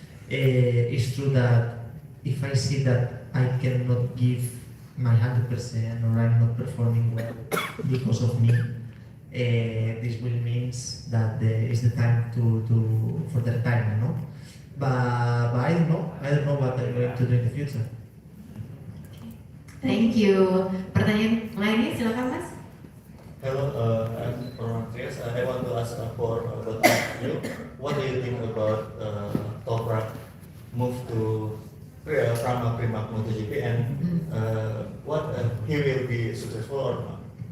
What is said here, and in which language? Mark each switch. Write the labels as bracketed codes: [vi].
[en] It's true that if I see that I cannot give my 100% or I'm not performing well because of me, this will means that it's the time for the retirement, no? But I don't know. I don't know what I'm going to do in the future. Thank you. [id] Pertanyaan lainnya silakan Mas. [en] Hello, I'm from Andreas. I want to ask about you. What do you think about Toprak move to from Prima MotoGP and what he will be successful or not?